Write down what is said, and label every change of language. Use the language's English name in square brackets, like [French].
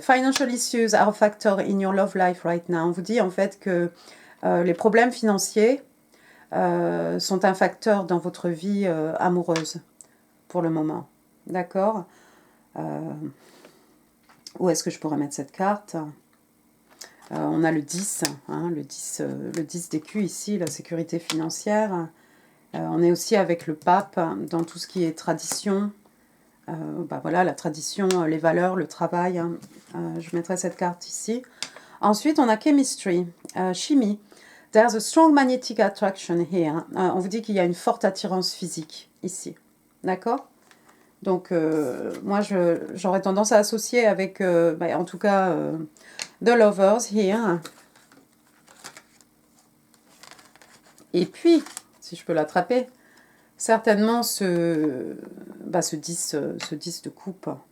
[English] Financial issues are a factor in your love life right now. [French] On vous dit en fait que les problèmes financiers sont un facteur dans votre vie amoureuse pour le moment. D'accord. Où est-ce que je pourrais mettre cette carte? On a le 10, hein, le 10 d'écus ici, la sécurité financière. On est aussi avec le pape dans tout ce qui est tradition. Voilà, la tradition, les valeurs, le travail. Hein. Je mettrai cette carte ici. Ensuite, on a chemistry, chimie. [English] There's a strong magnetic attraction here. [French] On vous dit qu'il y a une forte attirance physique ici. D'accord? Donc, moi, j'aurais tendance à associer avec, en tout cas, The Lovers here. Et puis, si je peux l'attraper, certainement ce 10 de coupe.